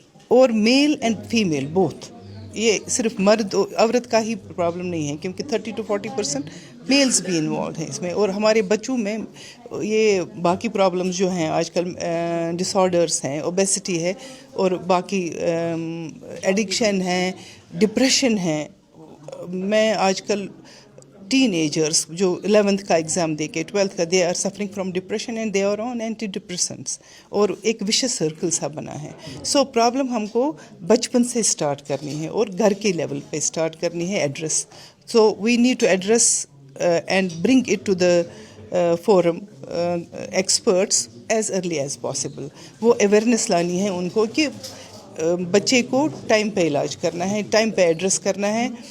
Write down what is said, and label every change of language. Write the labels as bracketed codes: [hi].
[ur] اور male and female both, یہ صرف مرد عورت کا ہی پرابلم نہیں ہے, کیونکہ 30 to 40% میلز بھی انوالوڈ ہیں اس میں. اور ہمارے بچوں میں یہ باقی پرابلمز جو ہیں آج کل, ڈس آرڈرس ہیں, اوبیسٹی ہے, اور باقی ایڈکشن ہے, ڈپریشن ہے. میں آج کل [en] teenagers [ur] جو 11th کا ایگزام دے کے 12th کا [en] they are suffering from depression and they are on antidepressants [ur] اور ایک vicious circle سا بنا ہے. سو پرابلم ہم کو بچپن سے اسٹارٹ کرنی ہے اور گھر کے لیول پہ اسٹارٹ کرنی ہے address. [en] So we need to address and bring it to the forum experts as early as possible. [ur] وہ اویئرنیس لانی ہے ان کو کہ بچے کو ٹائم پہ علاج کرنا ہے, ٹائم پہ ایڈریس کرنا ہے.